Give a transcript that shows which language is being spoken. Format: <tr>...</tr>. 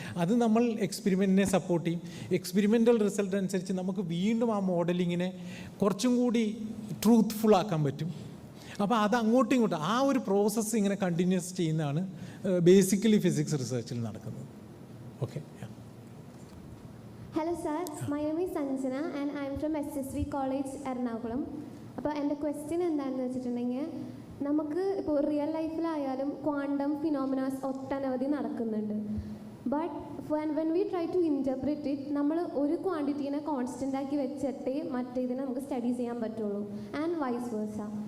<ml>അത് നമ്മൾ എക്സ്പെരിമെൻറ്റിനെ സപ്പോർട്ട് ചെയ്യും. എക്സ്പെരിമെൻ്റൽ റിസൾട്ട് അനുസരിച്ച് നമുക്ക് വീണ്ടും ആ മോഡലിങ്ങിനെ കുറച്ചും കൂടി ട്രൂത്ത്ഫുൾ ആക്കാൻ പറ്റും. അപ്പോൾ അത് അങ്ങോട്ടും ഇങ്ങോട്ടും ആ ഒരു പ്രോസസ്സ് ഇങ്ങനെ കണ്ടിന്യൂസ് ചെയ്യുന്നതാണ് ബേസിക്കലി ഫിസിക്സ് റിസർച്ചിൽ നടക്കുന്നത്. Okay.</ml> <en>Hello sir, my name is Sanjana and I am from SSV College, Ernakulam.</en> <ml>അപ്പോൾ എൻ്റെ ക്വസ്റ്റ്യൻ എന്താണെന്ന് വെച്ചിട്ടുണ്ടെങ്കിൽ, നമുക്ക് ഇപ്പോൾ റിയൽ ലൈഫിലായാലും ക്വാണ്ടം ഫിനോമിനാസ് ഒട്ടനവധി നടക്കുന്നുണ്ട്.</ml> <en>but when we try to interpret it,</en> <ml>നമ്മൾ ഒരു ക്വാണ്ടിറ്റീനെ കോൺസ്റ്റൻ്റ് ആക്കി വെച്ചിട്ടേ മറ്റേതിനെ നമുക്ക് സ്റ്റഡീസ് ചെയ്യാൻ പറ്റുള്ളൂ, ആൻഡ് വൈസ് വേഴ്സ.</ml>